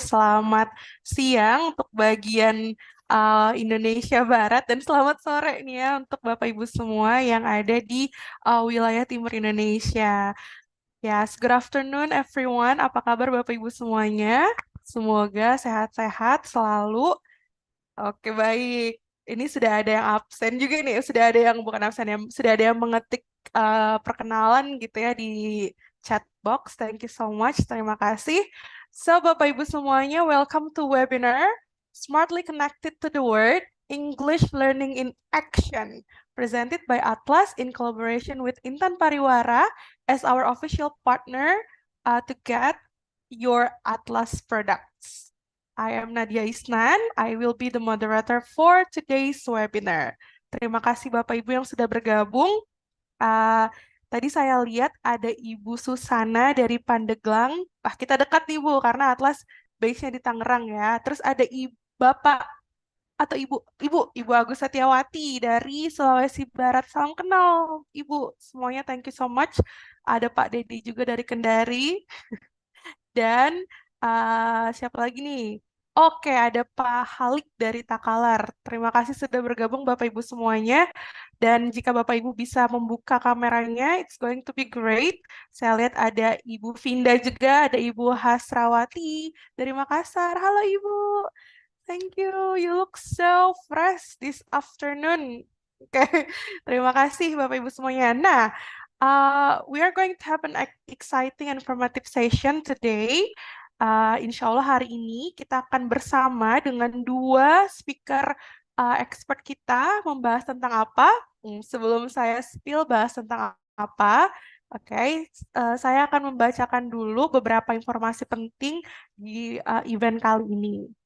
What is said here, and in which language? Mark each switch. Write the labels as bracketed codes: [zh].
[id] Selamat siang untuk bagian Indonesia Barat dan selamat sore nih ya untuk Bapak Ibu semua yang ada di wilayah timur Indonesia. [en] Yes, good afternoon everyone. [id] Apa kabar Bapak Ibu semuanya? Semoga sehat-sehat selalu. Oke, baik. Ini sudah ada yang absen juga nih, sudah ada yang bukan absen ya, sudah ada yang mengetik perkenalan gitu ya di chat box. [en] Thank you so much, [id] terima kasih. [en] So, [id] Bapak Ibu semuanya, [en] welcome to webinar Smartly Connected to the World, English Learning in Action, presented by Atlaz in collaboration with Intan Pariwara as our official partner to get your Atlaz products. I am Nadia Isnan. I will be the moderator for today's webinar. [id] Terima kasih Bapak Ibu yang sudah bergabung. Tadi saya lihat ada Ibu Susana dari Pandeglang. Kita dekat nih Bu, karena Atlaz base-nya di Tangerang ya. Terus ada Bapak atau Ibu Agus Setiawati dari Sulawesi Barat. Salam kenal Ibu. Semuanya [en] thank you so much. [id] Ada Pak Dedi juga dari Kendari. Dan siapa lagi nih? Oke, ada Pak Halik dari Takalar. Terima kasih sudah bergabung Bapak Ibu semuanya. Dan jika Bapak Ibu bisa membuka kameranya, [en] it's going to be great. [id] Saya lihat ada Ibu Vinda juga, ada Ibu Hasrawati dari Makassar. Halo Ibu. [en] Thank you. You look so fresh this afternoon. [id] Oke, terima kasih Bapak Ibu semuanya. [en] Nah, we are going to have an exciting and informative session today. [id] Insya Allah hari ini kita akan bersama dengan dua speaker expert kita membahas tentang apa. Sebelum saya spill bahas tentang apa, oke, saya akan membacakan dulu beberapa informasi penting di event kali ini.